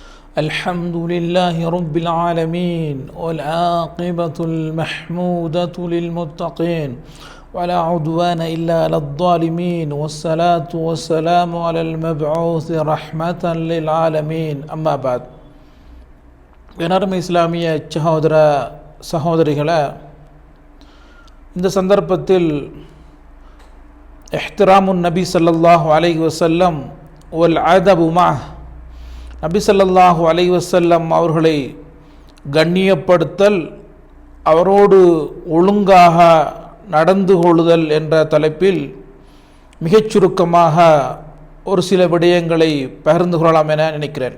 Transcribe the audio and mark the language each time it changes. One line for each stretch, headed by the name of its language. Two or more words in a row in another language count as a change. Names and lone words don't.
Arabic: الحمد لله رب العالمين والعاقبة المحمودة للمتقين ولا عدوان إلا على الظالمين والصلاة والسلام على المبعوث رحمة للعالمين أما بعد
Tamil: எனர்மை இஸ்லாமிய சகோதரிகளே, இந்த சந்தர்ப்பத்தில்
Arabic: احترام النبي صلى الله عليه وسلم والأدب معه, النبي صلى الله عليه وسلم
Tamil: அவர்களை கண்ணியப்படுத்தல், அவரோடு ஒழுங்காக நடந்து கொள்ளுதல் என்ற தலைப்பில் மிகச் சுருக்கமாக ஒரு சில விடயங்களை பகிர்ந்து கொள்ளலாம் என நினைக்கிறேன்.